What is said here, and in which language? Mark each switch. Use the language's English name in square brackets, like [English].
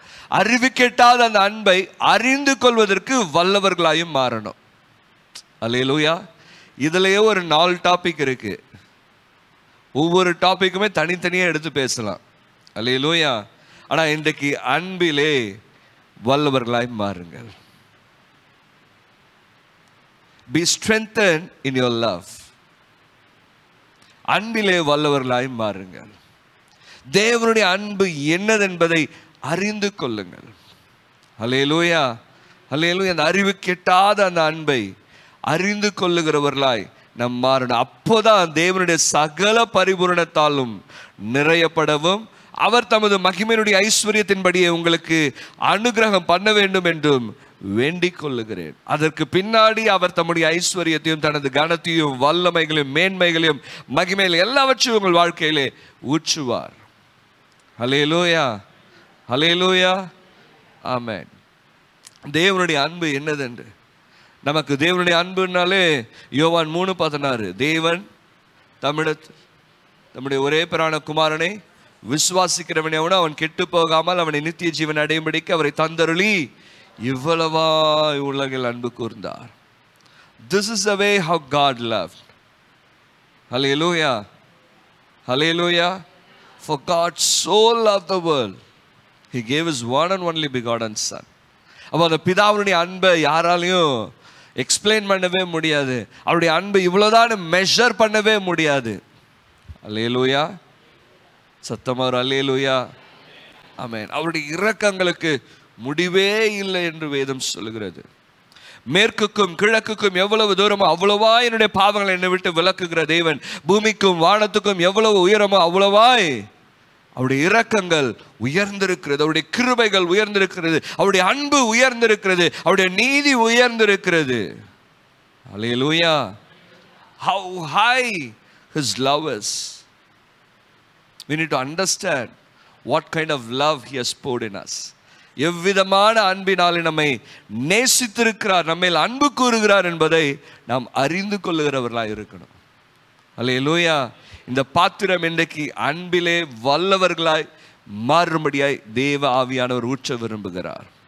[Tamil] அறிவு கெட்டாத அந்த அன்பை அறிந்து கொள்வதற்கு வல்லவர்களாயும் மாறணும். அல்லேலூயா. இதுலயே ஒரு 4 டாபிக் இருக்கு. ஒவ்வொரு டாபிக்குமே தனித்தனியா எடுத்து பேசலாம். அல்லேலூயா. ஆனா இன்றைக்கு அன்பிலே வல்லவர்களாய் மாறுங்கள். [English] Be strengthened in your love. [Tamil] அன்பிலே வல்லவர்களாய் மாறுங்கள். தேவனுடைய அன்பு என்னதென்பதை அறிந்து கொள்ளுங்கள். அல்லேலூயா, அல்லேலூயா. அந்த அறிவு கெட்டாத அந்த அன்பை அறிந்து கொள்ளுகிறவர்களாய் நம் மாறணும். அப்போதான் தேவனுடைய சகல பரிபூரணத்தாலும் நிறையப்படவும் அவர் தமது மகிமையினுடைய ஐஸ்வர்யத்தின்படியே உங்களுக்கு அனுகிரகம் பண்ண வேண்டும் என்றும் வேண்டிக் கொள்ளுகிறேன். அதற்கு பின்னாடி அவர் தம்முடைய ஐஸ்வர்யத்தையும் தனது கனத்தையும் வல்லமைகளையும் மேன்மைகளையும் மகிமையிலும் எல்லாவற்றையும் உங்கள் வாழ்க்கையிலே ஊற்றுவார். அல்லேலூயா, அல்லேலூயா, ஆமென். தேவனுடைய அன்பு என்னதென்று நமக்கு தேவனுடைய அன்புனாலே யோவான் 3:16 தேவன் தம்முடைய ஒரே பிரான குமாரனை விசுவாசிக்கிறவனே அவன் கெட்டு போகாமல் அவனை நித்திய ஜீவன் அடையும்படிக்கு அவரை தந்தருளி இவ்வளவா உலகில் அன்பு கூர்ந்தார். [English] This is the way how God loved. Hallelujah. Hallelujah. For God so loved the world, He gave His one and only begotten Son. [Tamil] அப்போ அந்த பிதாவுடைய அன்பை யாராலையும் எக்ஸ்பிளைன் பண்ணவே முடியாது. அவருடைய அன்பு இவ்வளோதான் மெஷர் பண்ணவே முடியாது. அல்லேலூயா. சத்தமா ஒரு அல்லேலூயா. ஆமென். அவருடைய இரக்கங்களுக்கு முடிவே இல்லை என்று வேதம் சொல்லுகிறது. மேற்குக்கும் கிழக்குக்கும் எவ்வளவு தூரமோ அவ்வளவா என்னுடைய பாவங்களை என்னை விட்டு விலக்குகிற தேவன், பூமிக்கும் வானத்துக்கும் எவ்வளவு உயரமோ அவ்வளவாய் அவருடைய இரக்கங்கள் உயர்ந்திருக்கிறது, அவருடைய கிருபைகள் உயர்ந்திருக்கிறது, அவருடைய அன்பு உயர்ந்திருக்கிறது, அவருடைய நீதி உயர்ந்திருக்கிறது. [English] Hallelujah. How high His love is. We need to understand what kind of love He has poured in us. [Tamil] எவ்விதமான அன்பினாலே நம்மை நேசித்திருக்கிறார், நம்மேல் அன்பு கூறுகிறார் என்பதை நாம் அறிந்து கொள்ளுகிறவர்களாக இருக்கணும். அல்லேலூயா. இந்த பாத்திரம் இன்றைக்கு அன்பிலே வல்லவர்களாய் மாறும்படியாய் தேவ ஆவியானவர் ஊற்ற விரும்புகிறார்.